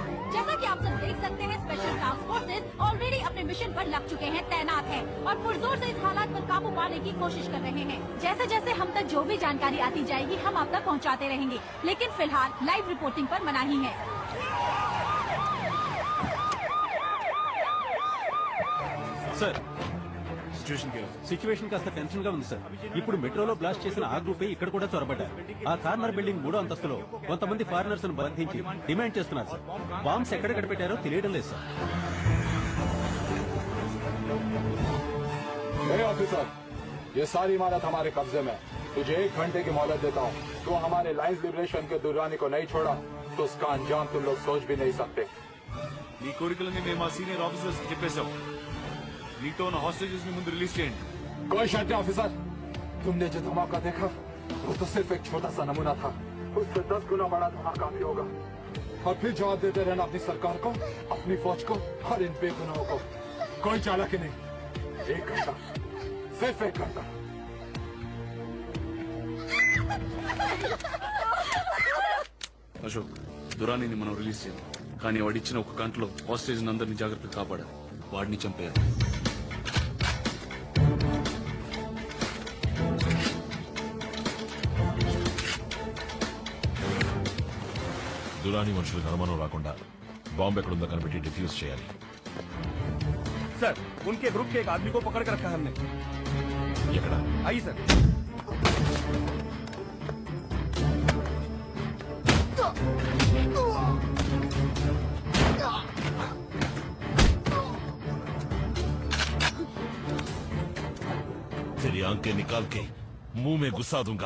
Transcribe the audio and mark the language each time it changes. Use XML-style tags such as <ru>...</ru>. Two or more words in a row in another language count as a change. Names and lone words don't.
<hi>जैसा कि आप सब देख सकते हैं,</hi> <en>special task forces already</en> <hi>अपने मिशन पर लग चुके हैं, तैनात हैं और पुरजोर से इस हालात पर काबू पाने की कोशिश कर रहे हैं। जैसे जैसे हम तक जो भी जानकारी आती जाएगी हम आप तक पहुँचाते रहेंगे, लेकिन फिलहाल</hi> <en>live reporting</en> <hi>पर मनाही है।</hi> <te>సార్ సిచ్యువేషన్ కాస్త టెన్షన్ గా ఉంది సార్. ఇప్పుడు మెట్రోలో బ్లాస్ట్ చేసిన ఆ గ్రూపే ఇక్కడ కూడా చొరబడ్డారు. ఆ</te> <en>corner building</en> <te>3వ అంతస్తులో కొంతమంది ఫారినర్స్ ను బంధించి డిమాండ్ చేస్తున్నారు సార్. బాంబ్స్ ఎక్కడెక్కడ పెట్టారో తెలియడం లేదు సార్.</te> <hi>ऑफिसर, ये सारी इमारत हमारे कब्जे में। तुझे 1 घंटे की मोहलत देता हूँ। तो हमारे लाइन्स लिबरेशन के दुर्रानी को नहीं छोड़ा तो उसका अंजाम तुम लोग सोच भी नहीं सकते।</hi> <te>నీ కోరికలని మేము మా</te> <en>senior officers</en> <te>చెప్పేశాం. నీతో ఉన్న హాస్టేజెస్ ని ముందు రిలీజ్ చేయండి.</te> <hi>कोई शक नहीं ऑफिसर, तुमने जो धमाका देखा वो तो सिर्फ एक छोटा सा नमूना था। उससे 10 गुना बड़ा धमाका भी होगा। और फिर जवाब देते रहना अपनी सरकार को, अपनी फौज को और इन बेगुनाहों को। कोई चालाकी नहीं। 1 घंटा, सिर्फ 1 घंटा।</hi> <te>అశోక్ దురానీని మనం రిలీజ్ చేయాలి, కానీ వాడిచ్చిన 1 గంటలో హాస్టేజ్ అందరినీ జాగ్రత్తగా కాపాడాలి. వాడిని చంపేయాలి. దురాని మనుషులకు అనుమానం రాకుండా బాంబు ఎక్కడుందో కనిపెట్టి డిఫ్యూజ్ చేయాలి.</te> <hi>सर, उनके ग्रुप के एक आदमी को पकड़ कर रखा है हमने।</hi> <te>ఎక్కడ?</te> <hi>आइए सर। तेरी आंखें निकाल के मुंह में घुसा दूंगा।</hi>